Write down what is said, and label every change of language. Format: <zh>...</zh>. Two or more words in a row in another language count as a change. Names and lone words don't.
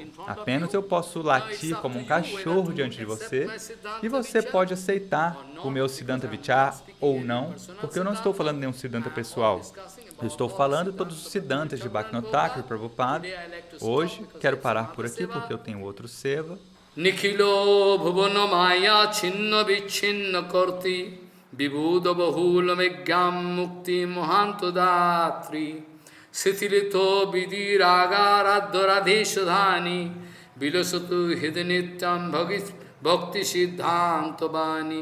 <pt>Apenas eu posso latir como um cachorro diante de você e você pode aceitar o meu</pt> <sa>सिद्धान्त विचार</sa> <pt>ou não, porque eu não estou falando de nenhum Siddhanta pessoal. Eu estou falando de todos os Siddhantas de Bhaktivinoda Thakur e Prabhupada. Hoje, quero parar por aqui porque eu tenho outro seva.</pt> <sa>निखिलो भुवन माया छिन्न विछिन्न कर्ति विभुद बहुल मेघं मुक्ति मोहन्तो दात्रि सितिलितो विदिरागराद् राधेशधनि विलसतु हिदनित्यं भक्ति सिद्धान्त बानि</sa>